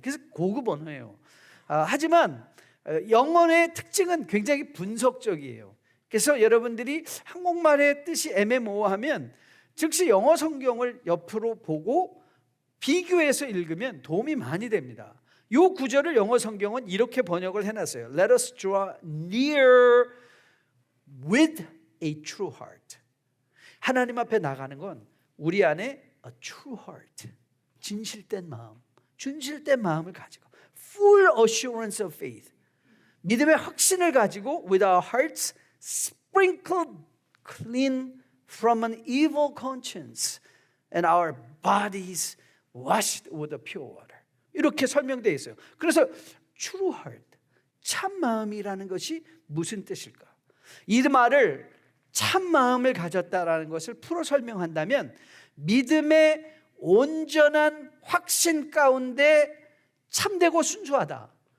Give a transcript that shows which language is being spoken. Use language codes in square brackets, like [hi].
[ko] 그래서 고급 언어예요. 하지만 영어의 특징은 굉장히 분석적이에요. 그래서 여러분들이 한국말의 뜻이 애매모호하면 즉시 영어 성경을 옆으로 보고 비교해서 읽으면 도움이 많이 됩니다. 이 구절을 영어 성경은 이렇게 번역을 해놨어요. [en] Let us draw near with a true heart. [ko] 하나님 앞에 나가는 건 우리 안에 [en] a true heart, [ko] 진실된 마음, 준실된 마음을 가지고 [en] full assurance of faith, [ko] 믿음의 확신을 가지고 [en] with our hearts sprinkled clean from an evil conscience and our bodies washed with the pure water. [ko] 이렇게 설명되어 있어요. 그래서 true heart, 참 마음이라는 것이 무슨 뜻일까? 이 말을 참 마음을 가졌다라는 것을 풀어 설명한다면 믿음의 온전한 확신 가운데 참되고 순수하다.